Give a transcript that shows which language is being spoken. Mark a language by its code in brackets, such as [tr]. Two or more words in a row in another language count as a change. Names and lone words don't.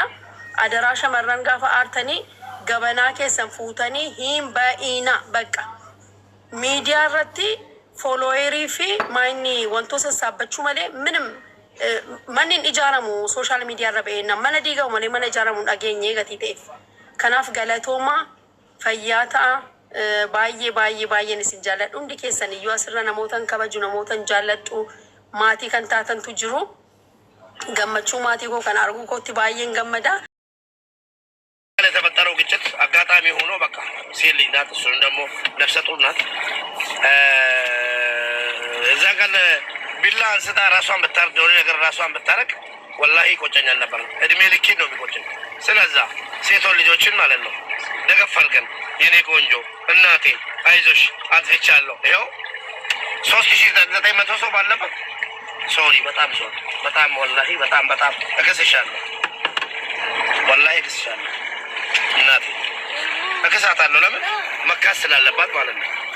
[om] Adaraa shamarran gaafa aartanii gabanaa keessan fuutanii hin ba'iina bakka miidiyaa irratti foloowerii fi maayini wantoota sassaabachuu malee minim manni ijaaramu [en] sooshaal miidiyaa [om] irra ba'eenna mana diigamu malee mana ijaaramu dhageenyee gatii ta'eef kanaaf galatoomaa fayyaa ta'a. Baay'een isin jaalladhu hundi keessan iyyuu asirra namootan kabaju namootan jaalladhu maatii kan taatantu jiru gammachuu maatii koo kan arguu kootti baay'een gammada. [am] የተፈጠረው ግጭት አጋጣሚ ሆኖ በቃ ሴት ልጅ ናት፣ እሱም ደግሞ ነፍሰ ጡር ናት። እዛ ቀን ቢላ አንስታ ራሷን ብታርድ የሆነ ነገር ራሷን ብታረግ ወላሂ ይቆጨኛል ነበር። እድሜ ልኬን ነው የሚቆጨኝ። ስለዛ ሴቶች ልጆችን ማለት ነው ደገፍ አድርገን የኔ ቆንጆ እናቴ አይዞሽ አጥፍቻለሁ ይኸው 3900 ሰው ባለበት ሶሪ በጣም ሶሪ በጣም ወላሂ በጣም እከስሻለሁ። ወላሂ እከስሻለሁ። እናቴ እከሳታለሁ። ለምን መካስ ስላለባት ማለት ነው።